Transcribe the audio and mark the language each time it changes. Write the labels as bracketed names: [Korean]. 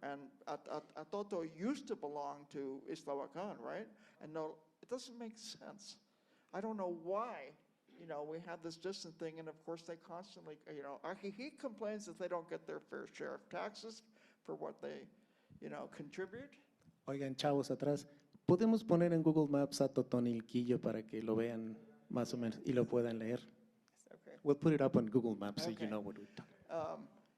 [English] And Atoto used to belong to Islahuacan, right? And no, it doesn't make sense. I don't know why. We have this distant thing, and of course they constantly, he complains that they don't get their fair share of taxes for what they, contribute. [Spanish] Oigan, chavos, atrás, ¿podemos poner en Google Maps a Totonilquillo para que lo vean más o menos y lo puedan leer? [English] Okay. We'll put it up on Google Maps so Okay. you know what we're talking